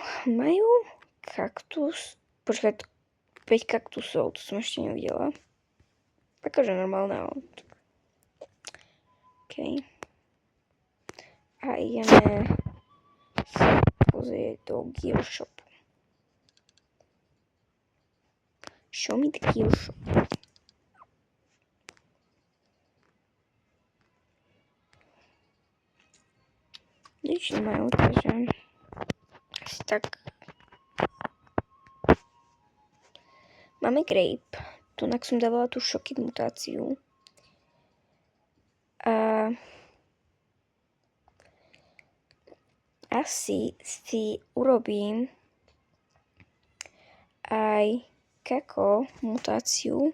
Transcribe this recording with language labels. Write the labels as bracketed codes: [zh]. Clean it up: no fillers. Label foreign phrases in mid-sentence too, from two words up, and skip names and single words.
[sk] Majú kaktus. Počkaj, 5 kaktusov, to som ešte nevidela. Akože normálne, ale OK. A ideme sa pozrieť do Gear Shopu. [en] Show me the Gear Shop. [sk] Nič nemajú, takže asi tak. Máme Grape. Tunak som dávala tú Shockit mutáciu. A asi si urobím aj Kako mutáciu.